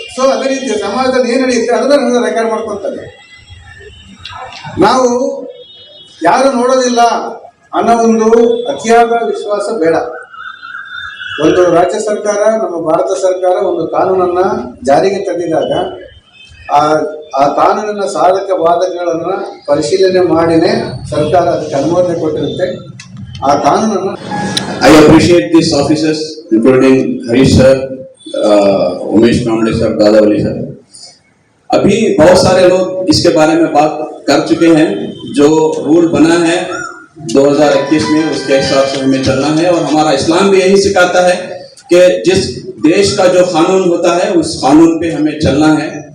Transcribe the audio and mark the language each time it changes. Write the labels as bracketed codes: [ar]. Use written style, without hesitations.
[kn] So ಅದೇ ರೀತಿ ಸಮಾಜದಲ್ಲಿ ಏನು ನಡೆಯುತ್ತೆ ಅದನ್ನ ರೆಕಾರ್ಡ್ ಮಾಡ್ಕೊತಾರೆ. ನಾವು ಯಾರು ನೋಡೋದಿಲ್ಲ ಅನ್ನೋ ಒಂದು ಅತಿಯಾದ ವಿಶ್ವಾಸ ಬೇಡ. ಒಂದು ರಾಜ್ಯ ಸರ್ಕಾರ, ನಮ್ಮ ಭಾರತ ಸರ್ಕಾರ ಒಂದು ಕಾನೂನನ್ನ ಜಾರಿಗೆ ತಂದಿದಾಗ ಆ ಕಾನೂನಿನ ಸಾಧಕ ಬಾಧಕಗಳನ್ನ ಪರಿಶೀಲನೆ ಮಾಡಿನೇ ಸರ್ಕಾರ ಅದಕ್ಕೆ ಅನುಮೋದನೆ ಕೊಟ್ಟಿರುತ್ತೆ. ಆ ಕಾನೂನನ್ನು [en] I appreciate these officers, including Harish sir, Umesh Kamde sir, Dadavali sir. [hi] अभी बहुत सारे लोग इसके बारे में बात कर चुके हैं. जो रूल बना है 2021 में उसके हिसाब से हमें चलना है, और हमारा इस्लाम भी यही सिखाता है कि जिस देश का जो कानून होता है उस कानून पे हमें चलना है.